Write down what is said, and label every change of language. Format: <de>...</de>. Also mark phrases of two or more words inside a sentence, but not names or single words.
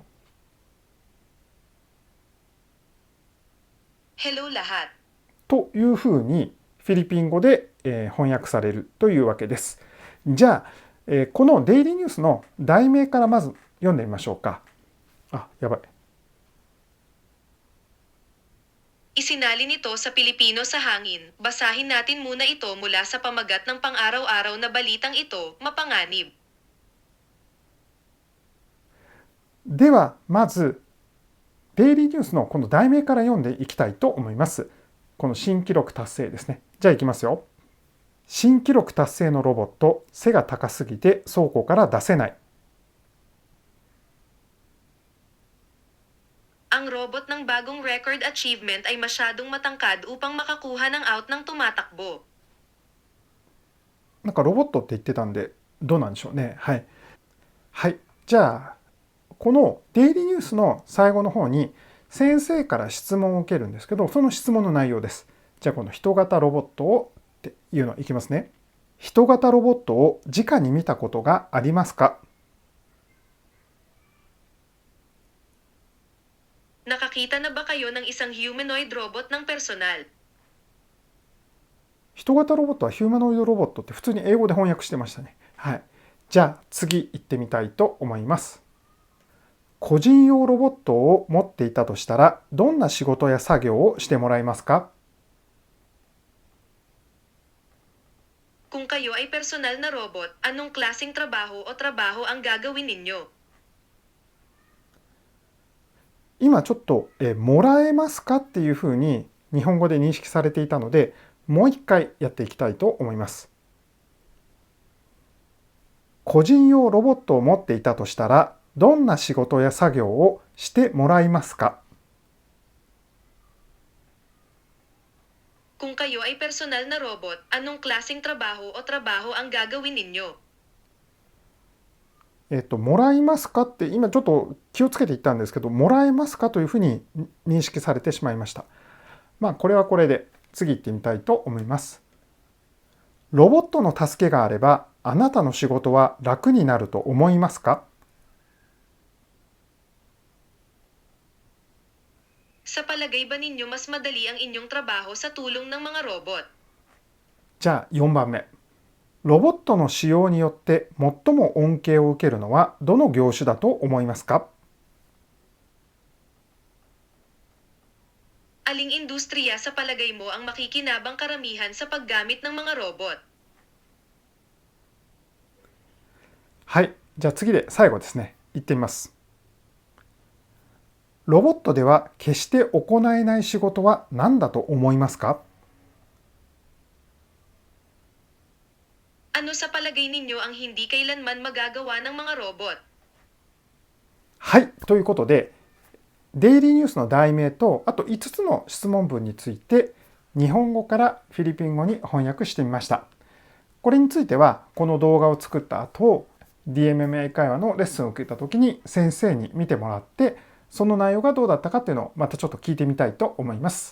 <tl>Hello lahat.</tl> <ja>というふうにフィリピン語で翻訳されるというわけです。じゃあ、このデイリーニュースの題名からまず読んでみましょうか。あ、やばい。</ja> <tl>Isinalin ito sa Pilipino sa hangin. Basahin natin muna ito mula sa pamagat ng pang-araw-araw na balitang ito, mapanganib.</tl> <ja>では、まず、デイリーニュースのこの題名から読んでいきたいと思います。この新記録達成ですね。じゃあいきますよ。新記録達成のロボット、背が高すぎて倉庫から出せない。</ja> <tl>Ang robot ng bagong</tl> <en>record achievement</en> <tl>ay masyadong matangkad upang makakuha ng out ng tumatakbo.</tl> <ja>なんかロボットって言ってたんで、どうなんでしょうね。はい。はい。じゃあ、このデイリーニュースの最後の方に先生から質問を受けるんですけど、その質問の内容です。じゃあこの人型ロボットをっていうのいきますね。人型ロボットを直に見たことがありますか？</ja> <tl>Nakakita na ba kayo ng isang</tl> <en>humanoid robot</en> <tl>ng personal?</tl> <ja>人型ロボットはヒューマノイドロボットって普通に英語で翻訳してましたね。はい。じゃあ次行ってみたいと思います。個人用ロボットを持っていたとしたら、どんな仕事や作業をしてもらえますか？</ja> <tl>Kung kayo ay personal na robot, anong klaseng trabaho o trabaho ang gagawin ninyo?</tl> <ja>今ちょっともらえますかっていうふうに日本語で認識されていたので、もう一回やっていきたいと思います。個人用ロボットを持っていたとしたら、どんな仕事や作業をしてもらいますか？</ja> <tl>Kung kayo ay personal na robot, anong klaseng trabaho o trabaho ang gagawin ninyo?</tl> <ja>もらいますかって今ちょっと気をつけて言ったんですけど、もらえますかというふうに認識されてしまいました。これはこれで次行ってみたいと思います。ロボットの助けがあれば、あなたの仕事は楽になると思いますか？</ja> <tl>Sa palagay ba ninyo mas madali ang inyong trabaho sa tulong ng mga robot?</tl> <ja>じゃあ4番目。ロボットの使用によって最も恩恵を受けるのはどの業種だと思いますか？</ja> <tl>Aling industriya sa palagay mo ang makikinabang karamihan sa paggamit ng mga robot?</tl> <ja>はい。じゃあ次で最後ですね。行ってみます。ロボットでは決して行えない仕事は何だと思いますか？</ja> <tl>Ano sa palagay ninyo ang hindi kailanman magagawa ng mga robot?</tl> <ja>はい、ということで、デイリーニュースの題名と、あと5つの質問文について、日本語からフィリピン語に翻訳してみました。これについては、この動画を作った後、DMM 英会話のレッスンを受けた時に先生に見てもらって、その内容がどうだったかっていうのをまたちょっと聞いてみたいと思います。</ja>